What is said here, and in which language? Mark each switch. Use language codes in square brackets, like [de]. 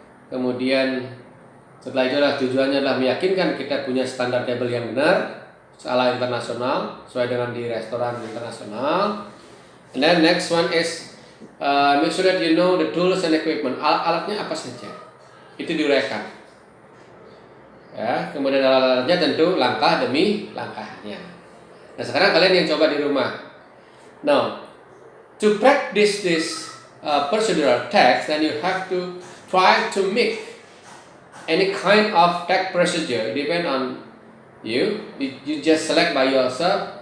[id] Kemudian setelah itu adalah tujuannya adalah meyakinkan kita punya standar table yang benar ala internasional sesuai dengan di restoran internasional. [en] And then next one is make sure that you know the tools and equipment. [id] Alat-alatnya apa saja itu diuraikan. Ya, kemudian alat-alatnya tentu langkah demi langkahnya. Nah sekarang kalian yang coba di rumah. [en] Now to practice this procedural text, then you have to try to make any kind of text procedure. Depend on you. You just select by yourself.